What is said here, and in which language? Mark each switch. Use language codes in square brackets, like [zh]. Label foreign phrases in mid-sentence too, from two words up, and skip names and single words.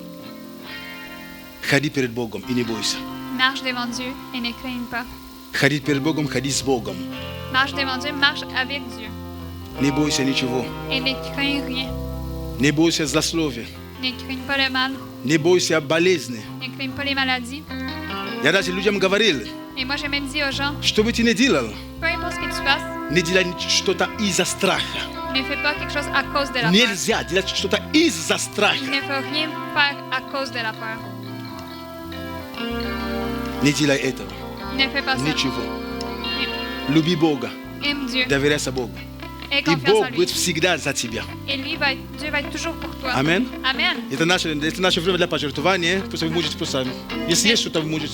[ru] Ходи перед Богом и не бойся. [fr] Marche devant Dieu et ne craigne pas. [ru] Ходи перед Богом, ходи с Богом. [fr] Marche devant Dieu, marche avec Dieu. [ru] Не бойся ничего. [fr] Et ne crains rien. [ru] Не бойся злословия. [fr] Ne crains pas le mal. [ru] Не бойся болезни. [fr] Ne crains pas les maladies. [ru] Я даже людям говорил, [fr] Et moi, j'ai même dit aux gens, [ru] что бы ты ни делал, [fr] peu importe ce que tu fasses, [ru] ne делай что-то из-за страха. [fr] Ne fais pas quelque chose à cause de la peur. [ru] Нельзя делать что-то из-за [fr] Il [ru] страха. [fr] ne faut rien faire à cause de la peur. [ru] Не делай этого. [fr] Ne fais pas ça. [ru] Ничего. Люби Бога. [fr] Aime Dieu. [ru] Доверяйся Богу. [fr] Aie [ru] И [fr] confiance [ru] Бог [fr] en lui. [ru] будет всегда за тебя. [fr] Et lui Dieu va être toujours pour toi. Amen. Amen. [ru] Это наше время для пожертвования. Просто вы можете просто... Если есть что-то, вы можете.